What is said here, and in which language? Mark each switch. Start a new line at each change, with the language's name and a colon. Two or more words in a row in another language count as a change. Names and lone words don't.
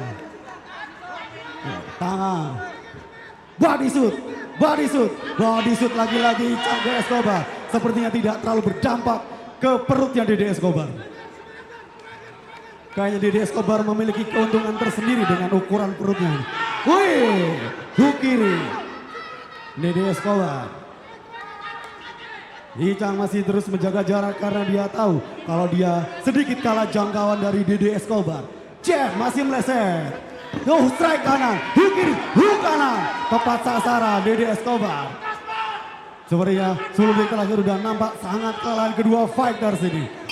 Indonesian: Tangan,
English: body shoot
Indonesian: lagi-lagi Icang ke Escobar. Sepertinya tidak terlalu berdampak ke perutnya Dede Escobar. Kayaknya Dede Escobar memiliki keuntungan tersendiri dengan ukuran perutnya. Wih, hook kiri. Dede Escobar. Icang masih terus menjaga jarak karena dia tahu kalau dia sedikit kalah jangkauan dari Dede Escobar. Jab masih meleset. Strike kanan, hook kiri, hook kanan. Tepat sasaran Dede Escobar. Sepertinya 10 detik terakhir sudah nampak sangat kelelahan kedua fighters ini.